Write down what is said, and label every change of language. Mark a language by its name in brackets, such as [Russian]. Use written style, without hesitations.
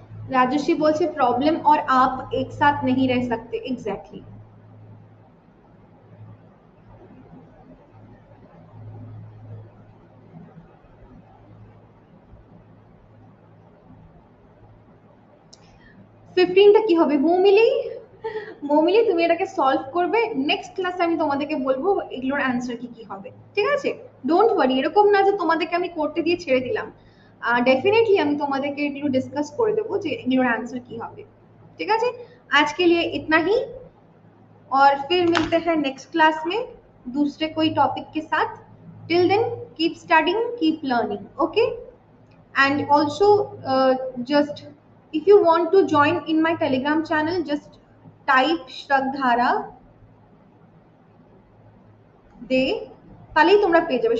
[Hindi] Rajshree बोलছে problem और आप एक साथ नहीं रह सकते। [Bangla] एग्जैक्टली ফিফটিনটা কি হবে? মৌমিলি, মৌমিলি তুমি এটাকে সলভ করবে, নেক্সট ক্লাসে আমি তোমাদেরকে বলবো এগুলোর অ্যান্সার কি কি হবে, ঠিক আছে? ডোন্ট ওয়ারি, এরকম না যে তোমাদেরকে আমি করতে দিয়ে ছেড়ে দিলাম, डेफिनेटली আমি তোমাদেরকে এগুলো ডিসকাস করে দেবো যে এগুলোর आंसर কি হবে, ঠিক আছে? [Hindi] आज के लिए इतना ही, और फिर मिलते हैं नेक्स्ट क्लास में दूसरे कोई टॉपिक के साथ। [English] Till then keep studying, keep learning, okay? and also just if you want to join in my telegram channel, just type Shraddhara de, [Bangla] তাহলেই তোমরা পেয়ে যাবে।